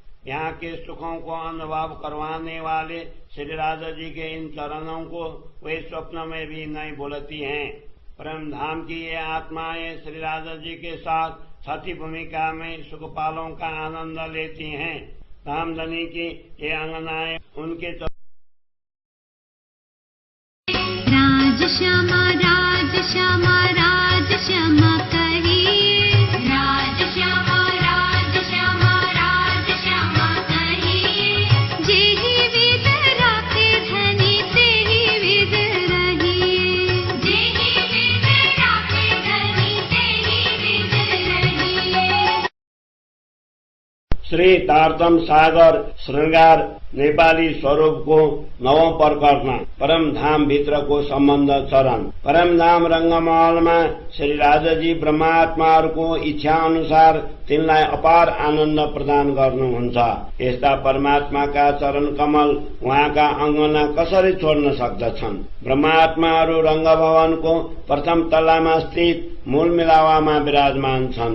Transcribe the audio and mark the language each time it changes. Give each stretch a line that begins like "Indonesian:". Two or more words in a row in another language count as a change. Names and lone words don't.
Hindi: यहाँ के सुखों को अनुभव करवाने वाले श्री राधा जी के इन चरणों को वे स्वप्न में भी नहीं भूलती हैं। परम धाम की ये आत्माएं श्री राधा जी के साथ सती भूमिका में सुखपालों का आनंद लेती हैं। धामधनी की ये अंगनाएं उनके राज श्यामा राज श्यामा राज श्यामा कहिए, राज श्यामा राज श्यामा राज श्यामा कहिए, जेहि विध राखे धनी तेहि विध रहिए, जेहि विध राखे धनी तेहि विध रहिए।
Nepali: श्री तारतम सागर श्रृंगार नेपाली स्वरूप को नवौं प्रकरण परम धाम भित्रको सम्बन्ध चरण। परम धाम रंगमहलमा श्री राजाजी ब्रह्मात्माहरूको इच्छा अनुसार तिनलाई अपार आनन्द प्रदान गर्नुहुन्छ। यस्ता परमात्माका चरण कमल उहाँका अङ्गना कसरी छोड्न सक्दछन्। ब्रह्मात्माहरू रंगभवनको प्रथम तल्लामा स्थित मूल मिलावामा विराजमान छन्।